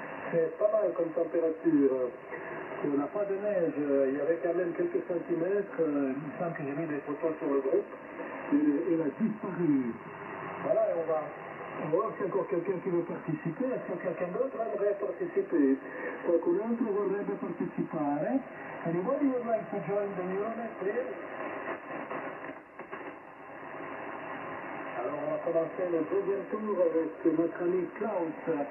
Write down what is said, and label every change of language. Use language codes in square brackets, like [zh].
[fr] C'est pas mal comme température. On n'a pas de neige, il y avait quand même quelques centimètres. Il me semble que j'ai mis des photos sur le groupe. Elle a disparu. Voilà, et on va voir s'il y a encore quelqu'un qui veut participer. Est-ce que quelqu'un d'autre aimerait participer? [it] Qualcun altro vorrebbe partecipare? [en] Anybody would like to join the Euronet, please? [fr] Alors, on va commencer le deuxième tour avec notre ami Klaus.